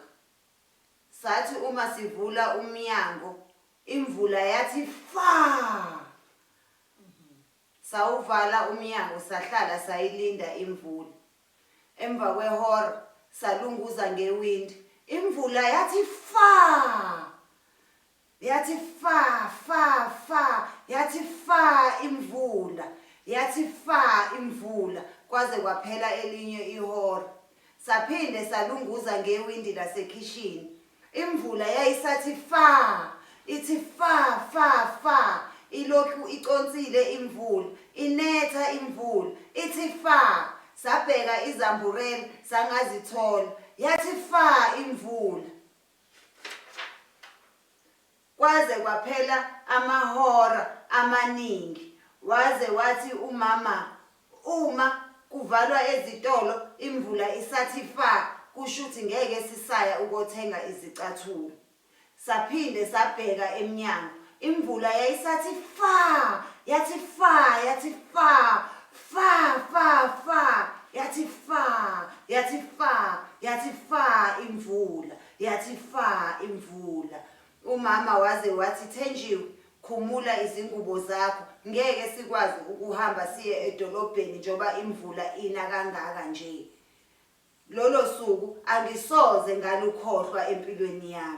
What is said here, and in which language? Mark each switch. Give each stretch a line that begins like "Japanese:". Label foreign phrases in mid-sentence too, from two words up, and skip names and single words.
Zulu: Sathi uma sivula umnyango imvula yathi fa. Sawuvala umnyango sahlala sayilinda imvula. Emva kwehora salunguza ngewindi. Imvula yathi fa. Yathi fa fa fa yathi fa imvula. Yathi fa imvula kwaze kwaphela elinye ihora. Saphinde salunguza ngewindi lasekhishini. Imvula yayisathi fa. Ithi fa fa fa. Ilokhu iconsile imvula. Inetha imvula. Ithi fa. Sabheka izamburela sangazithola. Yathi fa imvula. Kwaze kwaphela amahora amaningi. Waze wathi umama uma kuvalwa ezitolo imvula isathi fa kushuthi ngeke sisaya ukothenga izicathulo. Saphinde sabheka emnyango. Imvula yayisathi fa. Yathi fa. Yathi fa. Fa fa fa. Yathi fa. Yathi fa. Yathi fa imvula. Yathi fa imvula. Umama waze wathi Thenjiwe khumula izingubo zakho ngeke sikwazi ukuhamba siye edolobheni njoba imvula ina kangaka nje. Lolo suku angisoze ngalukhohlwa empilweni yami.